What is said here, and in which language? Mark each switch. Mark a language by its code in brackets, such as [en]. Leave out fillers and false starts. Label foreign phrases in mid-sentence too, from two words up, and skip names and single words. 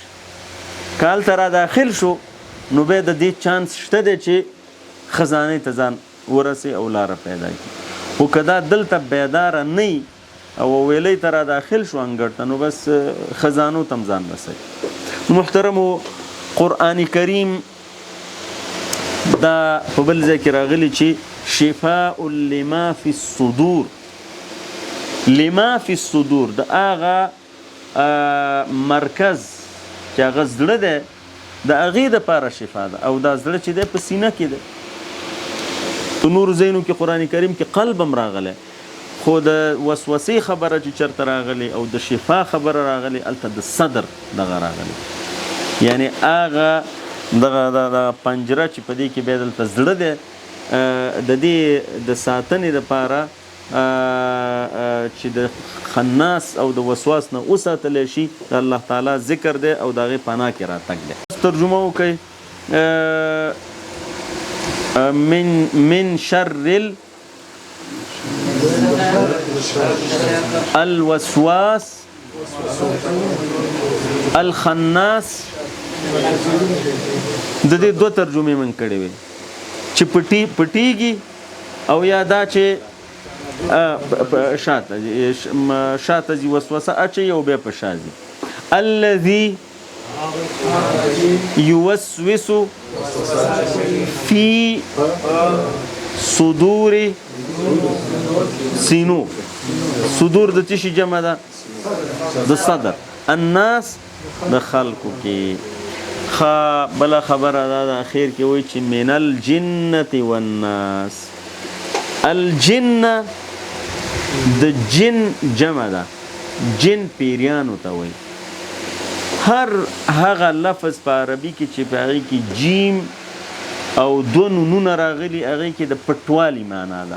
[ps] که هلته را داخل شو نو بیا د دې چانس شته دی چې خزانې ته ځان ورسي او لاره پیدا کړي. خو که دا دلته بیداره نه او ویلۍ ته را داخل شو انګړ ته، نو بس خزانو ته هم ځان رسوي. محترمو، قرآن کریم دا په بل ځای کې راغلی چې [ar] شفاء لما فی الصدور، لما فی الصدور [ps] د هغه مرکز چې هغه زړه دی د هغې دپاره شفا ده. او دا زړه چې دی په سینه کې دی. په نورو ځایونو کې قرآن کریم کې قلب هم راغلی، خو د وسوسې خبره چې چېرته راغلی او د شفا خبره راغلی، هلته د صدر دغه راغلی. یعنی هغه دغه پنجره چې په دې کې بیا دلته زړه دی، د دې د ساتنې دپاره چې د خناس او د وسواس نه وساتلی شي، د الله تعالی ذکر دی او د هغې پناه کې راتګ دی. ترجمه وکړئ [ar] من شر الوسواس الخناس. [ps] د دې دوه ترجمې من کړې وې چې پټیږي او یا دا چې شاته ځي وسوسه اچوي او بیا په شا ځي. [ar] الذي يوسوس في صدور سینو. [ps] صدور د څه شي جمع ده؟ د صدر. الناس د خلقو کې. بله خبره دا د اخیر کې وایي چې [ar] من الجنة والناس. [ps] الجنه د جن جمع ده، جن پیریانو ته وایي. هر هغه لفظ په عربي کې چې په هغې کې جیم او دوه نونونه راغلي، هغې کې د پټوالي معنا ده.